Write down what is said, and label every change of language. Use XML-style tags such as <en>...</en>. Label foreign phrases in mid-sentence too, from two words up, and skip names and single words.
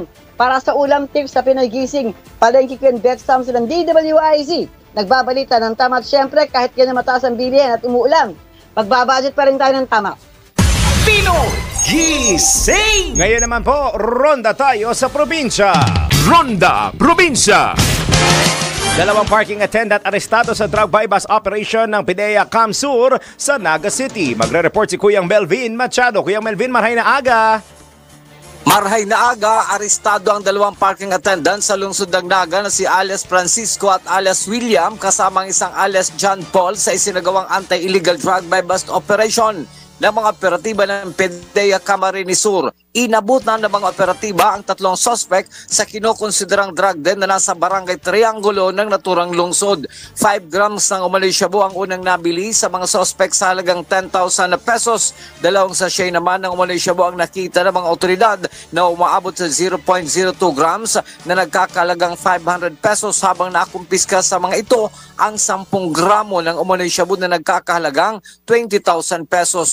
<tl>Para sa ulam tips sa Pinoy Gising, Palengke Queen Bet Sams ng DWIZ. Nagbabalita ng tama at syempre kahit ganyan mataas ang bilihan at umuulan, magbabudget pa rin tayo ng tama. Pinoy Gising! Ngayon naman po, ronda tayo sa probinsya. Ronda Probinsya! Dalawang</tl> <en>parking attendant</en> <tl>arestado sa</tl> <en>drug bypass operation</en> <tl>ng PIDEA Camsur sa Naga City. Magre-report si Kuyang Melvin Machado. Kuyang Melvin,</tl> <bik>marhay na aga. Marhay na aga,</bik> <tl>arestado ang dalawang</tl> <en>parking attendant</en> <tl>sa lungsod ng Naga na si alias Francisco at alias William kasama ang isang alias John Paul sa isinagawang</tl> <en>anti-illegal drug bypass operation</en> <tl>ng mga operatiba ng PIDEA Camarines Sur. Inabutan ng mga operatiba ang tatlong suspect sa kinokonsiderang drug den na nasa barangay Triangulo ng naturang lungsod. 5 grams ng umano'y shabu ang unang nabili sa mga suspect sa halagang 10,000 pesos. Dalawang sachet naman ng umano'y shabu ang nakita ng mga otoridad na umaabot sa 0.02 grams na nagkakalagang 500 pesos habang nakumpiska sa mga ito ang 10 gramo ng umano'y shabu na nagkakahalagang 20,000 pesos.</tl>